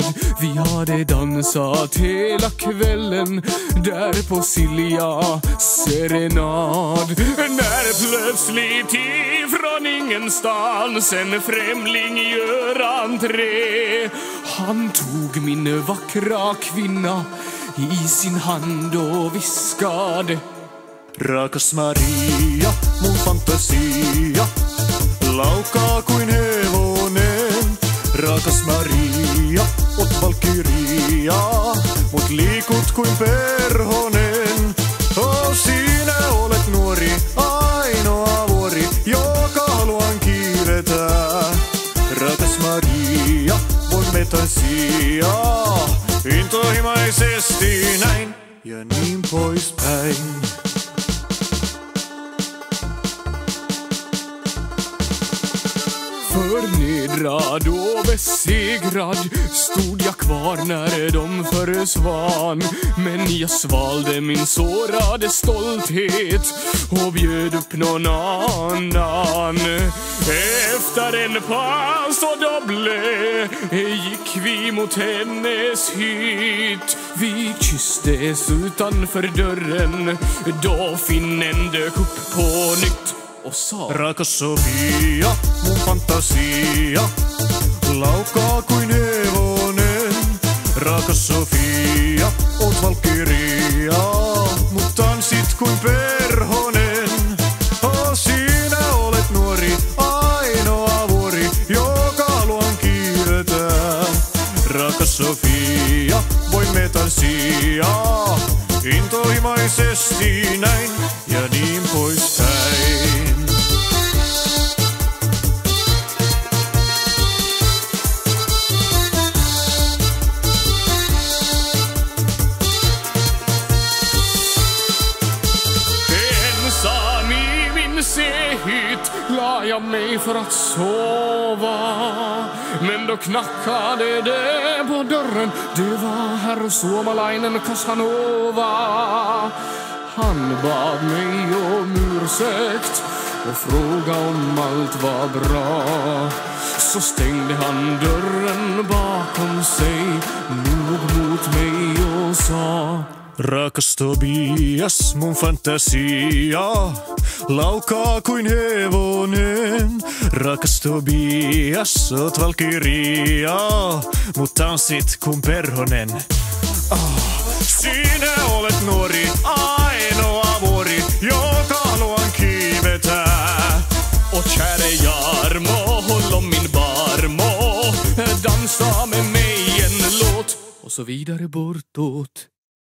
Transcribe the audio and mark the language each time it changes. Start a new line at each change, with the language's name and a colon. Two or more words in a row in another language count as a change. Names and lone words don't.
Swedish: Vi hade dansat hela kvällen där på Silja serenad. När plötsligt ifrån ingenstans en främling gör entré. Han tog min vackra kvinna i sin hand och viskade:
Finnish: Rakas Maria, mun fantasia, laukaa kuin hevonen. Rakas Maria, oot valkyria, mut liikut kuin perhonen. Oh, sinä olet nuori, ainoa vuori, joka haluan kiivetä. Rakas Maria, voimme tanssia intohimoisesti näin ja niin poispäin.
Swedish: Förnedrad och besegrad stod jag kvar när de försvann. Men jag svalde min sårade stolthet och bjöd upp någon annan. Efter en paus och double gick vi mot hennes hytt. Vi kysstes utanför dörren då finnen dök upp på nytt och sa:
Finnish: Rakas Sofia, mun fantasia, laukaa kuin hevonen. Rakas Sofia, oot valkyria, mut tanssit kuin perhonen. Oh, sinä olet nuori, ainoa vuori, joka haluan kiivetä. Rakas Sofia, voimme tanssia intohimoisesti näin ja niin poispäin.
Swedish: Ensam i min sehytt la jag mig för att sova. Men då knackade det på dörren. Det var herr Suomalainen Casanova. Han bad mig om ursäkt och frågade om allt var bra. Så stängde han dörren bakom sig, log mot mig och sa:
Finnish: Rakas Tobias, mun fantasia, laukaa kuin hevonen. Rakas Tobias, oot valkyria, mut tanssit kuin perhonen. Sinä olet nuori, ainoa vuori, joka haluan kiivetää.
Swedish: Och käre Jarmo, håll om min barmo, dansa med mig en låt och så vidare bortåt.